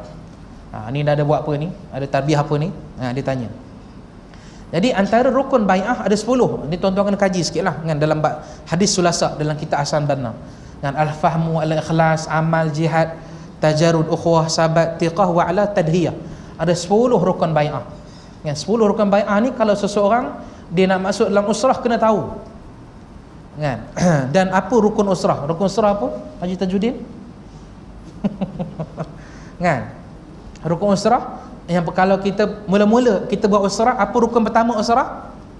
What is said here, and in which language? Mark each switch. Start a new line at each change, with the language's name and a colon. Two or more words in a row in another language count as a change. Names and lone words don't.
Malay: Ni dah ada buat apa ni? Ada tarbiyah apa ni? Dia tanya. Jadi antara rukun bai'ah ada 10. Ni tuan-tuan kena kaji sikitlah kan, dalam hadis sulasa dalam kitab Ahsan Banna.
Arabic: Kan الفهم، الإخلاص، عمل، جهاد، تجرد، أخوة، ثبات, ثقة و على تضحية.
Malay: Ada 10 rukun bai'ah. Kan 10 rukun bai'ah ni kalau seseorang dia nak masuk dalam usrah kena tahu. Kan? Dan apa rukun usrah? Rukun usrah apa? Haji Tajuddin? Kan? Rukun usrah yang kalau kita mula-mula kita buat usrah, apa rukun pertama usrah?